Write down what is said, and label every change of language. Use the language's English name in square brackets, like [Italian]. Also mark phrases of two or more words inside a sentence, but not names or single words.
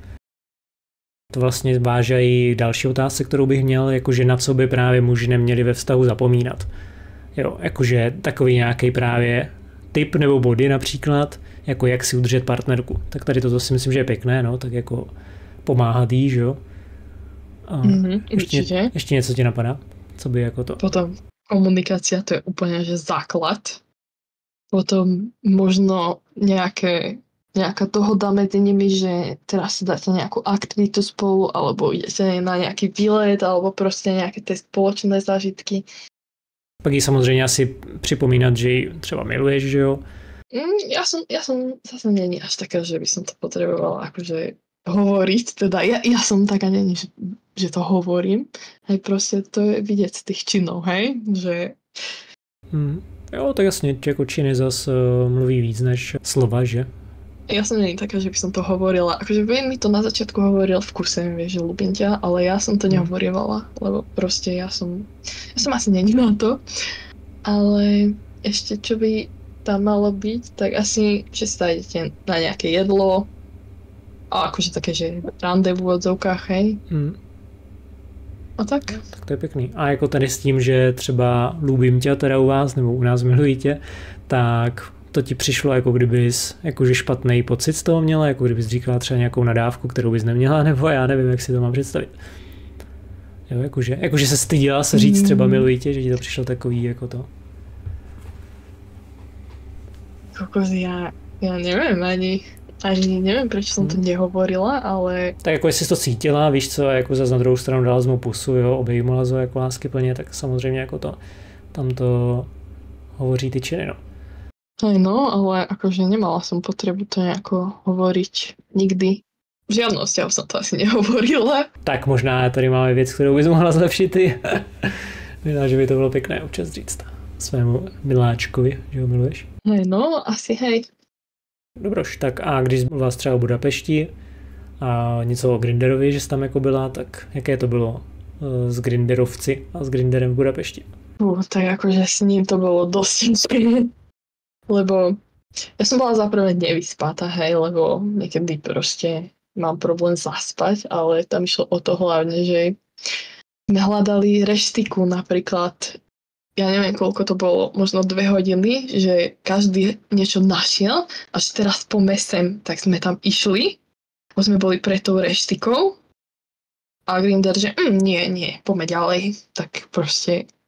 [Czech] To vlastně váže i další otázce, kterou bych měl, jakože na co by právě muži neměli ve vztahu zapomínat. Jo, jakože takový nějaký právě tip nebo body například, jako jak si udržet partnerku. Tak tady toto si myslím, že je pěkné, no, tak jako pomáhat jí, že jo. Ještě něco ti napadá? Co by jako to? [Slovak] Potom komunikácia, to je úplne, že základ. Potom možno nejaká dohoda medzi nimi, že teraz si dáte nejakú aktivitu spolu, alebo idete na nejaký výlet, alebo proste nejaké tie spoločné zážitky. [Czech] Pak jí samozřejmě asi připomínat, že ji třeba miluješ, že jo? [Slovak] Ja som zase není až taká, že by som to potrebovala akože hovoriť, teda ja som taká není, že to hovorím, hej, proste to je vidieť z tých činov, hej, že... [Czech] Jo, tak jasně, jako činy zas mluví víc než slova, že? [Slovak] Ja som není taká, že by som to hovorila, akože mi to na začiatku hovoril v kurse, vieš, že ľúbim ťa, ale ja som to nehovorievala, lebo proste ja som asi není na to, ale ešte čo by tam malo byť, tak asi, že sa idete na nejaké jedlo, a akože také, že rande v úvodzovkách, hej. A tak. [Czech] Tak to je pěkný. A jako tady s tím, že třeba lúbim tě teda u vás, nebo u nás miluji tě, tak to ti přišlo, jako kdybys jakože špatný pocit z toho měla, jako kdybys říkala třeba nějakou nadávku, kterou bys neměla, nebo já nevím, jak si to mám představit. Jo, jakože se styděla se říct třeba miluji tě, že ti to přišlo takový jako to. [Slovak] Kokos, ja neviem ani neviem, prečo som to nehovorila, ale... [Czech] Tak jako jestli to cítila, víš co, jako zase na druhou stranu dala mu pusu, jo, obejmula ho jako láskyplně, tak samozřejmě jako to, tam to hovoří ty činy, no. [Slovak] Aj no, ale akože nemala som potrebu to nejako hovoriť nikdy. v žiadnom vzťahu som to asi nehovorila. [Czech] Tak možná tady máme věc, kterou bys mohla zlepšit ty. Možná, že by to bylo pěkné občas říct svému miláčkovi, že ho miluješ. [Slovak] Hej, no, asi hej. [Czech] Dobroš, tak a když byla třeba o Budapešti a něco o Grinderovi, že jsi tam jako byla, tak jaké to bylo s Grinderovci a s Grinderem v Budapešti? [Slovak] Tak akože s ním to bolo dosť ťažké, lebo ja som bola zaprvé nevyspatá, hej, lebo niekedy proste mám problém zaspať, ale tam išlo o to hlavne, že sme hľadali reštiku napríklad, ja neviem koľko to bolo, možno 2 hodiny, že každý niečo našiel, až teraz po sem, tak sme tam išli, už sme boli pred tou reštikou a Grinder, že nie, poďme ďalej, tak proste